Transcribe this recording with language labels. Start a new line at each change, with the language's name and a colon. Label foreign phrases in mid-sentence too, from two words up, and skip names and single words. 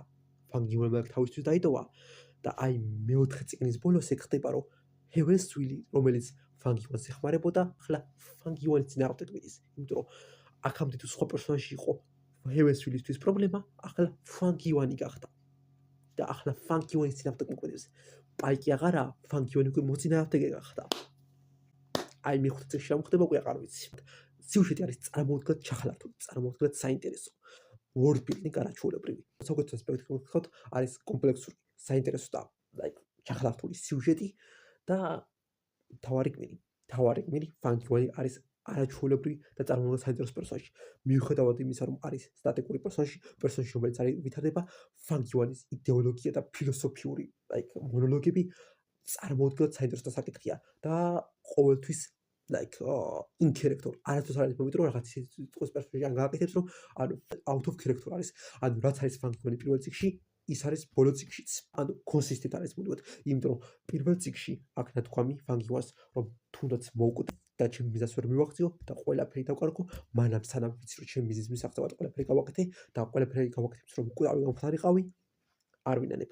Georgian: ფანგივანმა თავისთვის დაიტოვა და აი მეოთხე წიგნის ბოლოს ეგ ხდება, რომ ჰევენსვილი, რომელიც ფანგივანს ეხმარებოდა, ახლა ფანგივანის წინააღმდეგ მიდის, იმიტომ რომ აქამდე თუ სხვა პერსონაჟი იყო ჰევენსვილისთვის პრობლემა, ახლა ფანგივანი გახდა. და ახლა ფანგივანის წინააღმდეგ მოქმედებს. პაიკი აღარაა, ფანგივანი უკვე მოწინააღმდეგე გახდა. აი მეხუთე წიგნში რა მოხდება, უკვე აღარ ვიცი. სიუჟეტი არის წარმოუდგენლად ჩახალართული, წარმოუდგენლად საინტერესო.
English: World building
Georgian: არაჩვეულებრივი. საუკეთესო სპექტაკლი ვთქვათ, არის კომპლექსური, საინტერესო და ჩახალართული სიუჟეტი და თავარი გმირი ფანკი ვანი არის არაჩვეულებრივი და წარმოუდგენლად საინტერესო პერსონაჟი. მიუხედავად იმისა, რომ არის სტატიკური პერსონაჟი, რომელიც არის ვითარდება, ფანკი ვანის იდეოლოგია და ფილოსოფიური მონოლოგები წარმოუდგენლად საინტერესო საკითხია და ყოველთვის
English: in character
Georgian: არასდროს არ არის მომიტრო რაღაც ის პერსონაჟი ან გააკეთებს რომ ანუ
English: out of character
Georgian: არის ანუ რაც არის ფანკი ვანი პირველ წიგში ის არის ბოლო წიგშიც. ანუ კონსისტენტ არის მუდმივად, იმიტომ რომ პირველ წიგში აქ ნათქვამი ფანკი ვანს რომ თუნდაც მოვკვდე და ჩემი მიზანს ვერ მივაღწიო და ყველაფერი დავკარგო, მანამ სანამ ვიცი რომ ჩემი მიზნის მისაღწევად ყველაფერი გავაკეთე და ყველაფერი გავაკეთებს რომ უკრავი გამხდარიყავი, არ ვინანებ.